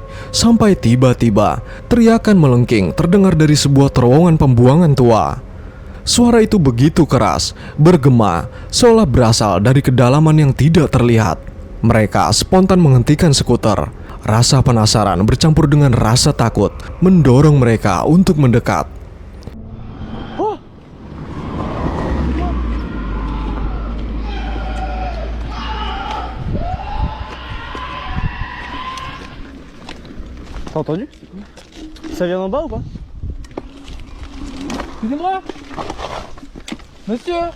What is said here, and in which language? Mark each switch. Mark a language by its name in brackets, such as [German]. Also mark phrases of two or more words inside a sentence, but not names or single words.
[Indonesian] Sampai tiba-tiba teriakan melengking terdengar dari sebuah terowongan pembuangan tua. Suara itu begitu keras, bergema, seolah berasal dari kedalaman yang tidak terlihat. Mereka spontan menghentikan skuter. Rasa penasaran bercampur dengan rasa takut mendorong mereka untuk mendekat. [French] T'as entendu? Ça vient d'en bas ou pas? Excusez-moi. Monsieur.